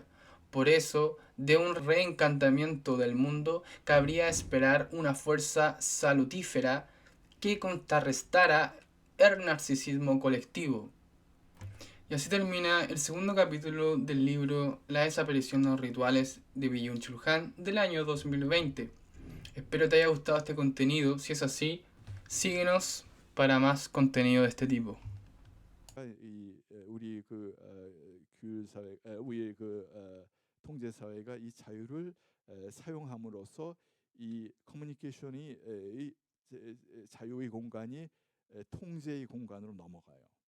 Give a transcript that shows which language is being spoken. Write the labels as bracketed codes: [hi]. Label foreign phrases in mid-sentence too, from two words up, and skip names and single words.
[es] Por eso, de un reencantamiento del mundo, cabría esperar una fuerza salutífera que contrarrestara el narcisismo colectivo. Y así termina el segundo capítulo del libro La desaparición de los rituales de Byung-Chul Han del año 2020. Espero te haya gustado este contenido. Si es así, síguenos para más contenido de este tipo. [ko] 우리 규율 사회, 우리 통제 사회가 이 자유를 사용함으로써 이 커뮤니케이션이 이 자유의 공간이 통제의 공간으로 넘어가요.